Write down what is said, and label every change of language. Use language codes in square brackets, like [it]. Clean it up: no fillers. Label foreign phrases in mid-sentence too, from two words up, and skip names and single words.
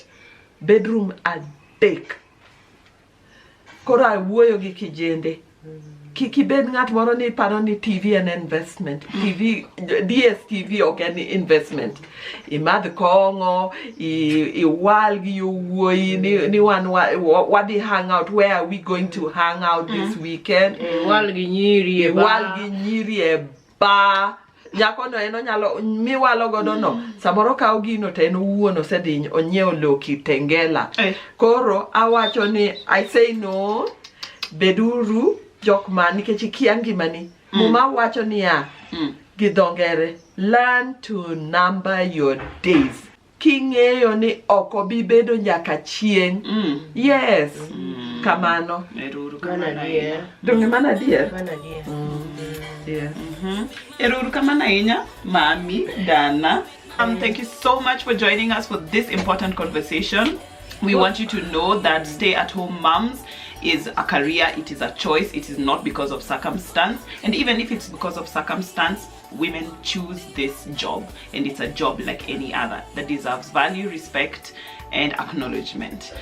[luo] Bedroom 3. Koro awuoyo gi kijende. Kibed ng'at moro ni paro ni TV en investment. DSTV ok en investment. Imadh kong'o, iwal gi yowuoyi ni wadhi [en] hang out. Where are we going to hang out this weekend? [luo] Iwal gi nyiri e bar. Nyako no eno nyalo miwalo godo no. Samoro kawo gino to en owuon osedhi onyiewo loki Tengela. [en] Koro awacho ni I say no. [luo] Beduru jok man nikech ikia ngimani. Muma wacho niya gi dho ngere, [en] learn to number your days. [luo] King'eyo ni ok obi bedo nyaka chieng'. Yes. Kamano. Donge mana dier. [en] Yeah. [luo] Eruru kamano ahinya, Mami Dana. [en] Thank you so much for joining us for this important conversation. We want you to know that stay-at-home moms is a career, it is a choice, it is not because of circumstance. And even if it's because of circumstance, women choose this job, and it's a job like any other that deserves value, respect, and acknowledgement.